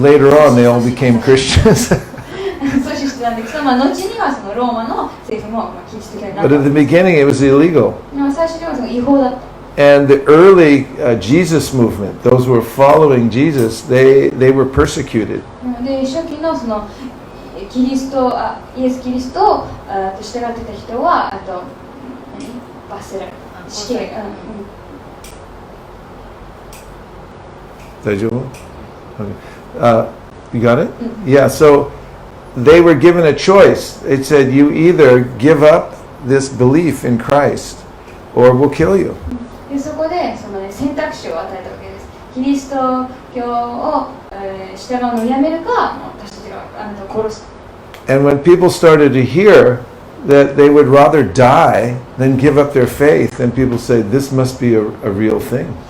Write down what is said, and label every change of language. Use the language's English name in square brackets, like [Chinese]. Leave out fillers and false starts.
[English] later on they all became Christians. [Japanese] 阻止してたんだけど、後にはそのローマの政府もキリスト教になっ [English] But [Japanese] た。 [English] at the beginning it was illegal. [Japanese] でも最初にはその違法だった。 [English] And the early Jesus movement, those who were following Jesus, they were persecuted. [Japanese] で初期のそのイエス・キリストを従ってた人は罰せられた。死刑。大丈夫?Okay. [English] You got it? Yeah, so they were given a choice. It said you either give up this belief in Christ or we'll kill you. [Japanese] でそこでその、ね、選択肢を与えたわけです。キリスト教を、従うのをやめるか、もう私たちがあなたを殺す。 [English] And when people started to hear that they would rather die than give up their faith, then people say, this must be a real thing.